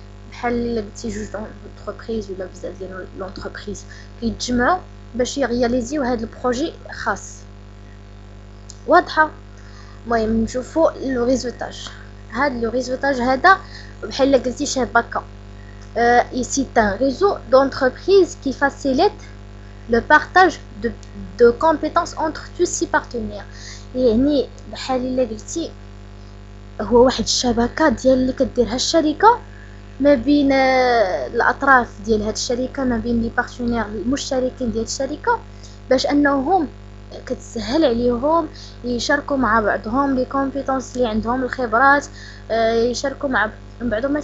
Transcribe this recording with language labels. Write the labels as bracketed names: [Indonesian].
[Arabic] بحال الا قلتي جوج دونتربريز ولا بزاف ديال لونتربريز كيتجمعوا باش يرياليزيو هاد البروجي خاص. واضحه؟ المهم نشوفوا لو ريزولتاج. هاد لو ريزولتاج هذا بحال الا قلتي شبكه. [French] ici un réseau d'entreprises qui facilite le partage de compétences entre tous ces partenaires. [Arabic] يعني بحال الا قلتي هو واحد الشبكه ديال اللي كديرها الشركه ما بين الاطراف ديال هاد الشركه، ما بين لي بارتنير المشتركين ديال الشركه، باش انهم كتسهل عليهم يشاركوا مع بعضهم لي كومبيتونس اللي عندهم، الخبرات، يشاركوا مع بعضهم.